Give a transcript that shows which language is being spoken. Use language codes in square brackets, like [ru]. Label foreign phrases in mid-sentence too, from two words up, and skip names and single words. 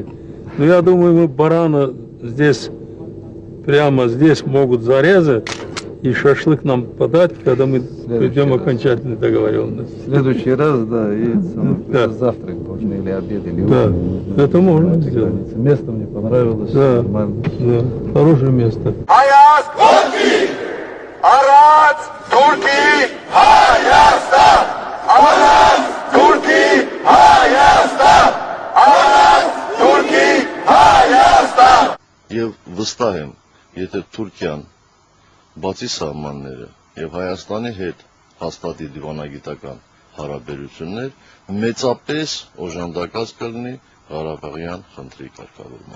[ru] Но я думаю, мы барана здесь, прямо здесь могут зарезать и шашлык нам подать, когда мы придем окончательной договоренности. В следующий раз, да, и Да. завтрак можно, или обед, или Да, ужин. это можно На сделать. границе. Место мне понравилось, Да. нормально. Да, хорошее место. [hy] Հայաստան առած Թուրքի Հայաստան առած Թուրքի Հայաստան առած Թուրքի Հայաստան Եվ վստահ եմ, եթե Թուրքիան բացի սահմանները եւ Հայաստանի հետ հաստատի դիվանագիտական հարաբերություններ, մեծապես օժանդակած կլինի Ղարաբաղյան խնդրի կարգավորման։